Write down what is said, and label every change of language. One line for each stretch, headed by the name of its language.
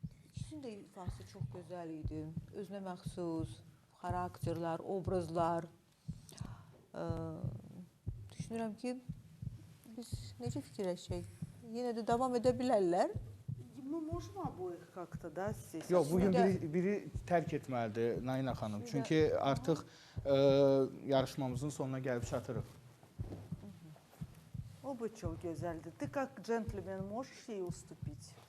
Azerbaijani: İkisinin də ifası çox gözəl idi. Özünə məxsus xarakterlər, obrazlar. Düşünürəm ki, biz necə fikirləşək? Yenə də davam edə bilərlər.
Russian: Мы можем обоих как-то, да, здесь?
Azerbaijani: Yox, bugün biri tərk etməlidir Naina xanım. Çünki artıq yarışmamızın sonuna gəlib çatırıq.
Russian: Оба
Turkish: çok güzeldi.
Russian: Ты как джентльмен можешь ей уступить?